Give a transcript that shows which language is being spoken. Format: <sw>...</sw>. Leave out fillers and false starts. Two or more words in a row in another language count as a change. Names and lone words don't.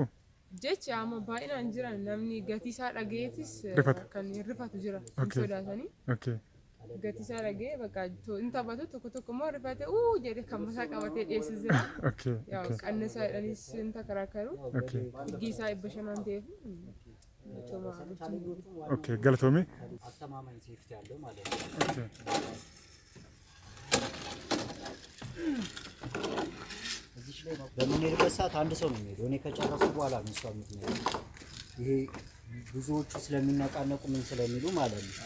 <om>Jecha amma baay'inaan jiran namni gatii isaa dhageetis kan rifatu jira sodaatanii.</om> <en>Okay.</en> <om>Gatii isaa dhagee bakka inni taphatu tokko tokko immoo rifatee jedhee kan masaa qabatee dhiyeessis jira.</om> <en>Okay.</en> <om>Qannesaa jedhaniis inni takaraakaru.</om> <en>Okay.</en> <om>Higgi isaa 500 ta'eef. Okay. Galatoomii.</om> <am>አስተማማኝ ሴፍቲ ያለው ማለት ነው።</am> <en>Okay.</en> <am>እዚህ ላይ በምንሄድበት ሰዓት አንድ ሰው ነው የሚሄደው። እኔ ከጨረስኩ በኋላ ነው እሷ የምትሄደው። ይሄ ብዙዎቹ ስለሚነቃነቁ ምን ስለሚሉ ማለት ነው።</am>